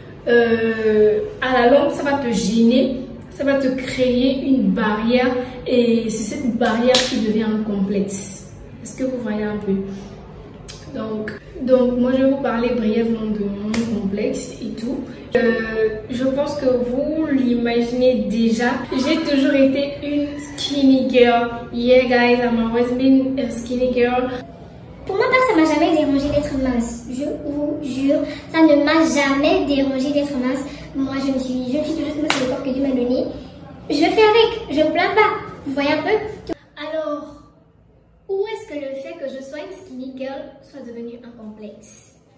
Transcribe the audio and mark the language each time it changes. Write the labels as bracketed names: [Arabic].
[French] À la longue, ça va te gêner, ça va te créer une barrière et c'est cette barrière qui devient un complexe. Est-ce que vous voyez un peu? Donc moi je vais vous parler brièvement de mon complexe et tout. Je pense que vous l'imaginez déjà. J'ai toujours été une skinny girl. [English] Yeah guys, I'm always been a skinny girl. [French] Pour ma part, ça m'a jamais dérangé d'être mince. Je vous jure, ça ne m'a jamais dérangé d'être mince. Moi je suis toujours mince sur le corps que Dieu m'a donné. Je fais avec, je ne plains pas. Vous voyez un peu? Alors, où est-ce que le fait que je sois une skinny girl soit devenu un complexe?